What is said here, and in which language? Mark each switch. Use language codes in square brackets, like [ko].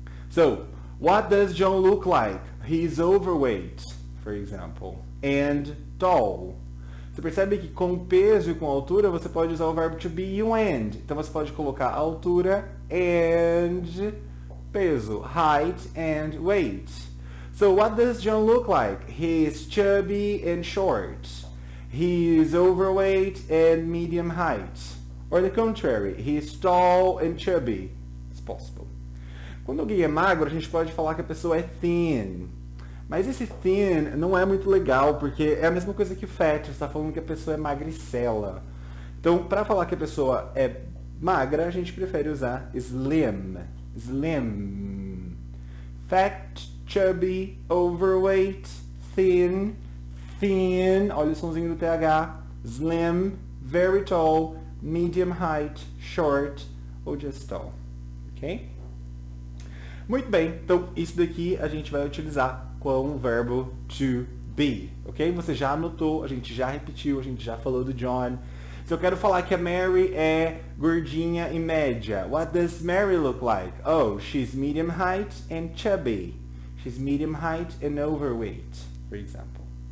[en] So, what does John look like? He's overweight, for example, and tall. [pt] Você percebe que com peso e com altura você pode usar o verbo to be e o and. Então você pode colocar altura and peso, [en] height and weight. So what does John look like? He is chubby and short. He is overweight and medium height. Or the contrary, he is tall and chubby. It's possible. [pt] Quando alguém é magro, a gente pode falar que a pessoa é thin. Mas esse thin não é muito legal, porque é a mesma coisa que fat, você está falando que a pessoa é magricela. Então, para falar que a pessoa é magra, a gente prefere usar slim. [en] Slim. Fat, chubby, overweight, thin, thin, [pt] olha o sonzinho do TH, [en] slim, very tall, medium height, short ou just tall. Ok? [pt] Muito bem, então isso daqui a gente vai utilizar com o verbo to be, ok? Você já anotou, a gente já repetiu, a gente já falou do John. Se eu quero falar que a Mary é gordinha e média, [en] what does Mary look like? Oh, she's medium height and chubby. She's medium height and overweight, for example.